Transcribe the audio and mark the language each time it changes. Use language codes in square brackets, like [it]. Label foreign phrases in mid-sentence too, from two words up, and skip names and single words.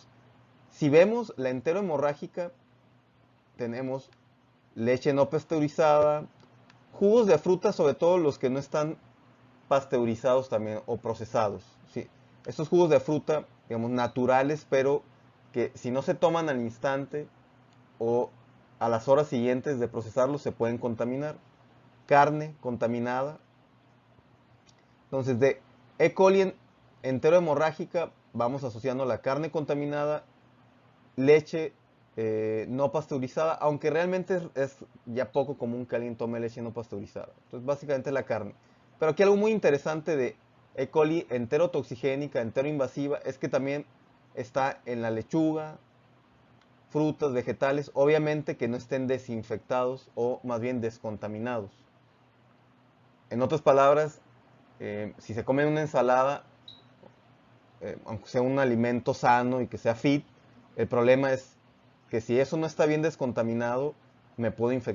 [es] Si vemos la enterohemorrágica, tenemos leche no pasteurizada, jugos de fruta, sobre todo los que no están pasteurizados también o procesados, ¿sí? Estos jugos de fruta, digamos, naturales, pero que si no se toman al instante o a las horas siguientes de procesarlos, se pueden contaminar. Carne contaminada. Entonces, de E. coli enterohemorrágica, vamos asociando la carne contaminada, leche no pasteurizada, aunque realmente es ya poco común que alguien tome leche no pasteurizada. Entonces, básicamente la carne. Pero aquí algo muy interesante de E. coli enterotoxigénica, enteroinvasiva, es que también está en la lechuga, frutas, vegetales, obviamente que no estén desinfectados o más bien descontaminados. En otras palabras, si se come una ensalada, aunque sea un alimento sano y que sea fit, el problema es que si eso no está bien descontaminado, me puedo infectar.